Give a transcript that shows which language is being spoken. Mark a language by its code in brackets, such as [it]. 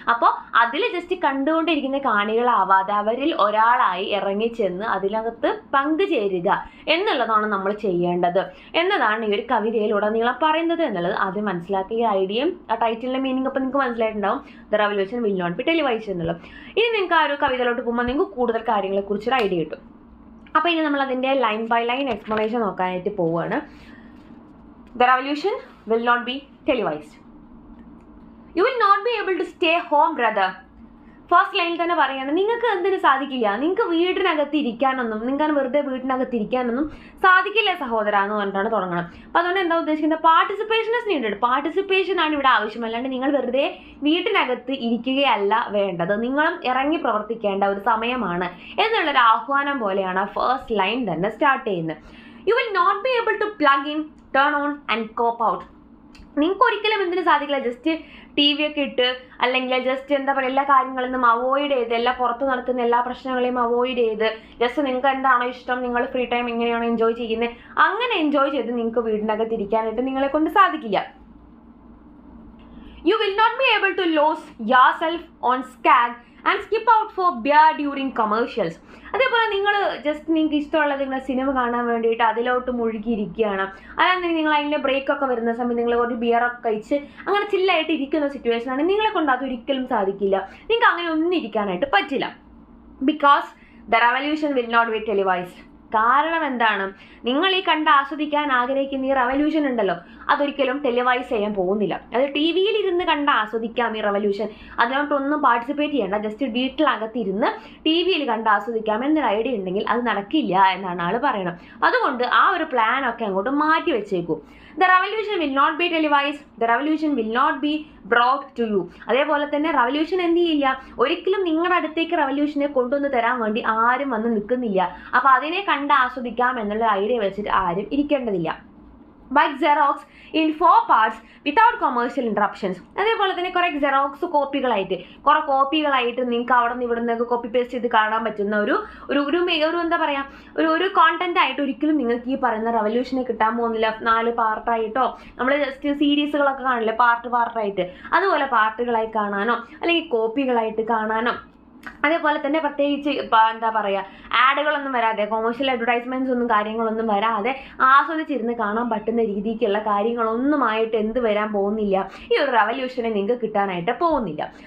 [ml] അപ്പോൾ അതിൽ ജസ്റ്റ് കണ്ടുകൊണ്ടിരിക്കുന്ന കാണികളാവാതെ അവരിൽ ഒരാളായി ഇറങ്ങിച്ചെന്ന് അതിനകത്ത് പങ്കുചേരുക എന്നുള്ളതാണ് നമ്മൾ ചെയ്യേണ്ടത് എന്നതാണ് ഈ ഒരു കവിതയിലുടനീളം പറയുന്നത് എന്നുള്ളത് ആദ്യം മനസ്സിലാക്കിയ ഐഡിയയും ആ ടൈറ്റിലിൻ്റെ മീനിങ് അപ്പോൾ നിങ്ങൾക്ക് മനസ്സിലായിട്ടുണ്ടാവും. [en] the revolution will not be televised [ml] എന്നുള്ളത്. ഇനി നിങ്ങൾക്ക് ആ ഒരു കവിതയിലോട്ട് പോകുമ്പോൾ നിങ്ങൾക്ക് കൂടുതൽ കാര്യങ്ങളെക്കുറിച്ചൊരു ഐഡിയ കിട്ടും. അപ്പോൾ ഇനി നമ്മൾ അതിൻ്റെ ലൈൻ ബൈ ലൈൻ എക്സ്പ്ലനേഷൻ നോക്കാനായിട്ട് പോവുകയാണ്. [en] The revolution will not be televised. You will not be able to stay home, brother. [ml] First ലൈനിൽ തന്നെ പറയുകയാണ്, നിങ്ങൾക്ക് എന്തിനു സാധിക്കില്ല, നിങ്ങൾക്ക് വീടിനകത്ത് ഇരിക്കാനൊന്നും, നിങ്ങൾക്ക് വെറുതെ വീടിനകത്ത് ഇരിക്കാനൊന്നും സാധിക്കില്ല സഹോദര എന്ന് പറഞ്ഞിട്ടാണ് തുടങ്ങണം. അപ്പോൾ അതുകൊണ്ട് എന്താ ഉദ്ദേശിക്കുന്നത്, [en] Participation is needed. [ml] പാർട്ടിസിപ്പേഷൻ ആണ് ഇവിടെ ആവശ്യം. അല്ലാണ്ട് നിങ്ങൾ വെറുതെ വീട്ടിനകത്ത് ഇരിക്കുകയല്ല വേണ്ടത്, നിങ്ങളും ഇറങ്ങി പ്രവർത്തിക്കേണ്ട ഒരു സമയമാണ് എന്നുള്ളൊരു ആഹ്വാനം പോലെയാണ് ഫസ്റ്റ് ലൈൻ തന്നെ സ്റ്റാർട്ട് ചെയ്യുന്നത്. [en] You will not be able to plug in, turn on and cop out. [ml] നിങ്ങൾക്ക് ഒരിക്കലും എന്തിനു സാധിക്കില്ല ജസ്റ്റ് TV ഒക്കെ ഇട്ട് അല്ലെങ്കിൽ ജസ്റ്റ് എന്താ പറയുക എല്ലാ കാര്യങ്ങളിൽ നിന്നും അവോയ്ഡ് ചെയ്ത്, എല്ലാ പുറത്ത് നടക്കുന്ന എല്ലാ പ്രശ്നങ്ങളെയും അവോയ്ഡ് ചെയ്ത് ജസ്റ്റ് നിങ്ങൾക്ക് എന്താണോ ഇഷ്ടം, നിങ്ങൾ ഫ്രീ ടൈം എങ്ങനെയാണോ എൻജോയ് ചെയ്യുന്നത് അങ്ങനെ എൻജോയ് ചെയ്ത് നിങ്ങൾക്ക് വീടിനകത്ത് ഇരിക്കാനായിട്ട് നിങ്ങളെ കൊണ്ട് സാധിക്കില്ല. [en] You will not be able to lose yourself on skag and skip out for beer during commercials. [ml] അതേപോലെ നിങ്ങൾ ജസ്റ്റ് നിങ്ങൾക്ക് ഇഷ്ടമുള്ളത് നിങ്ങൾ സിനിമ കാണാൻ വേണ്ടിയിട്ട് അതിലോട്ട് മുഴുകിയിരിക്കുകയാണ്, അല്ലാതെ നിങ്ങൾ അതിൻ്റെ ബ്രേക്കൊക്കെ വരുന്ന സമയത്ത് നിങ്ങൾ ഒരു ബിയറൊക്കെ കഴിച്ച് അങ്ങനെ ചില്ലായിട്ട് ഇരിക്കുന്ന സിറ്റുവേഷനാണ്, നിങ്ങളെ കൊണ്ട് അതൊരിക്കലും സാധിക്കില്ല. നിങ്ങൾക്ക് അങ്ങനെ ഒന്നും ഇരിക്കാനായിട്ട് പറ്റില്ല. [en] Because the revolution will not be televised. [ml] കാരണം എന്താണ്, നിങ്ങൾ ഈ കണ്ട് ആസ്വദിക്കാൻ ആഗ്രഹിക്കുന്ന ഈ റെവല്യൂഷൻ ഉണ്ടല്ലോ അതൊരിക്കലും ടെലിവൈസ് ചെയ്യാൻ പോകുന്നില്ല. അത് TV ഇരുന്ന് കണ്ട് ആസ്വദിക്കാം ഈ റെവല്യൂഷൻ, അതിനോട്ടൊന്നും പാർട്ടിസിപ്പേറ്റ് ചെയ്യേണ്ട, ജസ്റ്റ് വീട്ടിലകത്തിരുന്ന് TV കണ്ട് ആസ്വദിക്കാം എന്നൊരു ഐഡിയ ഉണ്ടെങ്കിൽ അത് നടക്കില്ല എന്നാണ് ആൾ പറയണം. അതുകൊണ്ട് ആ ഒരു പ്ലാനൊക്കെ അങ്ങോട്ട് മാറ്റി വെച്ചേക്കൂ. [en] The revolution will not be televised. The revolution will not be brought to you. [ml] അതേപോലെ തന്നെ റവല്യൂഷൻ എന്ത് ചെയ്യില്ല, ഒരിക്കലും നിങ്ങളുടെ അടുത്തേക്ക് റവല്യൂഷനെ കൊണ്ടുവന്ന് തരാൻ വേണ്ടി ആരും വന്ന് നിൽക്കുന്നില്ല. അപ്പോൾ അതിനെ കണ്ട് ആസ്വദിക്കാം എന്നുള്ള ഐഡിയ വെച്ചിട്ട് ആരും ഇരിക്കേണ്ടതില്ല. [en] by Xerox in 4 parts without commercial interruptions. [ml] അതേപോലെ തന്നെ കുറേ ജെറോക്സ് കോപ്പികളായിട്ട് നിങ്ങൾക്ക് അവിടെ നിന്ന് ഇവിടെ നിന്നൊക്കെ കോപ്പി പേസ്റ്റ് ചെയ്ത് കാണാൻ പറ്റുന്ന ഒരു എന്താ പറയുക ഒരു കോണ്ടന്റ് ആയിട്ട് ഒരിക്കലും നിങ്ങൾക്ക് ഈ പറയുന്ന റവല്യൂഷനെ കിട്ടാൻ പോകുന്നില്ല. 4 പാർട്ടായിട്ടോ നമ്മൾ ജസ്റ്റ് സീരീസുകളൊക്കെ കാണില്ലേ പാർട്ടായിട്ട്, അതുപോലെ പാർട്ടുകളായി കാണാനോ അല്ലെങ്കിൽ കോപ്പികളായിട്ട് കാണാനോ അതേപോലെ തന്നെ പ്രത്യേകിച്ച് എന്താ പറയുക ആഡുകളൊന്നും വരാതെ കൊമേഴ്ഷ്യൽ അഡ്വർടൈസ്മെൻറ്റ്സ് ഒന്നും കാര്യങ്ങളൊന്നും വരാതെ ആസ്വദിച്ചിരുന്ന് കാണാൻ പറ്റുന്ന രീതിക്കുള്ള കാര്യങ്ങളൊന്നുമായിട്ട് എന്ത് വരാൻ പോകുന്നില്ല, ഈ ഒരു റവല്യൂഷനെ നിങ്ങൾക്ക് കിട്ടാനായിട്ട് പോകുന്നില്ല.